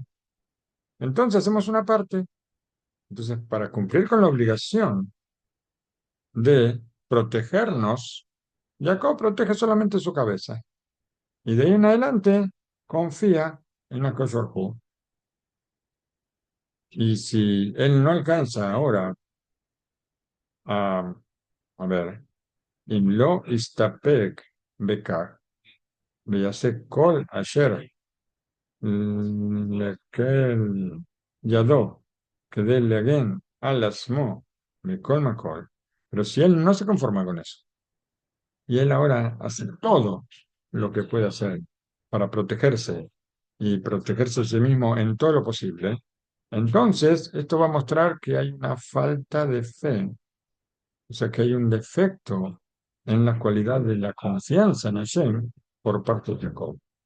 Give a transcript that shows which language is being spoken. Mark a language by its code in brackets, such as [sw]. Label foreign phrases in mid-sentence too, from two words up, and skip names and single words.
[es] Entonces hacemos una parte. Entonces, para cumplir con la obligación de protegernos, Jacob protege solamente su cabeza. Y de ahí en adelante confía en la Hu. Y si él no alcanza ahora a, a ver, [he] אם לא הסתפק בכך, ויעשה כל אשר לקל ידו כדי להגן על עצמו מכל מקום. [es] Pero si él no se conforma con eso, y él ahora hace todo lo que puede hacer para protegerse y protegerse a sí mismo en todo lo posible, entonces esto va a mostrar que hay una falta de fe, o sea que hay un defecto en la cualidad de la confianza en Hashem por parte de Jacob.